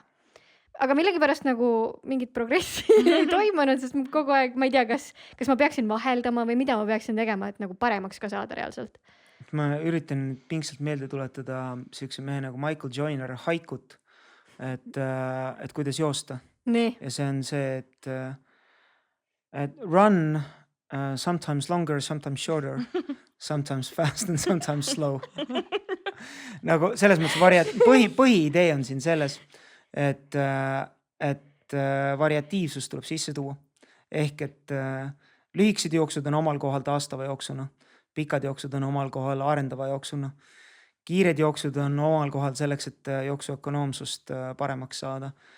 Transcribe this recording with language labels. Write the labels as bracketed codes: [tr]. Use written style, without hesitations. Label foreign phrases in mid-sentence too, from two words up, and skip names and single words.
[et] Aga millegipärast nagu mingit progressi ei toimunud, sest kogu aeg ma ei tea, kas ma peaksin vaheldama või mida ma peaksin tegema, et nagu paremaks ka saada reaalselt. Ma üritan pingsalt meelde tuletada sellise mehe nagu Michael Joyner haikut, et kuidas joosta. Nii. Ja see on see, et [en] run sometimes longer, sometimes shorter, sometimes fast and sometimes slow. [et] Nagu selles mõttes põhiidee on siin selles, et variatiivsus tuleb sisse tuua. Ehk et lühikesed jooksud on omal kohal taastava jooksuna, pikad jooksud on omal kohal arendava jooksuna, kiired jooksud on omal kohal selleks, et jooksu ökonoomsust paremaks saada.